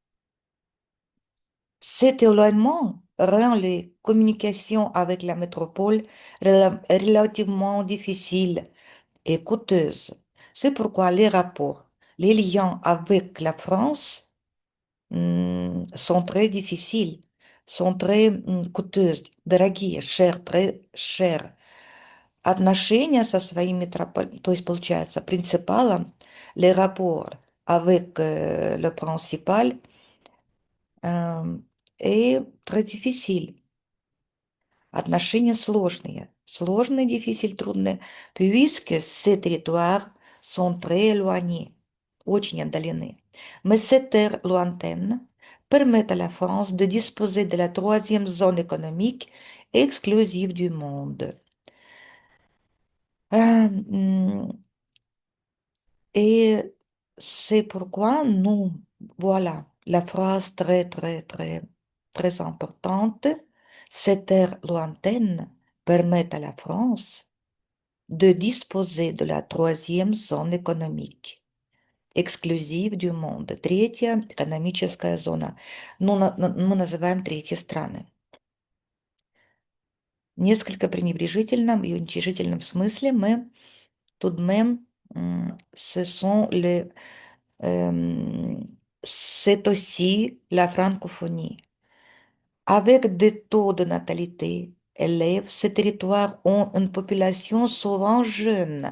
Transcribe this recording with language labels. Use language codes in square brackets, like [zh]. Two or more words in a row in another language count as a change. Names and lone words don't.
[fr] Cet éloignement rend les communications avec la métropole relativement difficiles et coûteuses. C'est pourquoi les rapports, les liens avec la France sont très difficiles, sont très coûteuses, дорогие, très chers. [ru] Отношения со своим метрополитеном, то есть, получается, принципалом, [fr] les rapports avec le principal э, и très difficile. [ru] Отношения сложные. Сложные, difficile, трудные, [fr] puisque ces territoires sont très éloignés, [ru] очень отдалены. [fr] Mais cette terre lointaine permet à la France de disposer de la troisième zone économique exclusive du monde. Hum, Et c'est pourquoi nous, voilà, la phrase très, très, très, très importante, cette terre lointaine permet à la France de disposer de la troisième zone économique эксклюзив du monde, [ru] третья экономическая зона. Ну, мы называем третьи страны. Несколько пренебрежительном и уничижительном смысле мы [fr] tout de même, ce sont les Euh, c'est aussi la francophonie. Avec des taux de natalité élevés, ces territoires ont une population souvent jeune.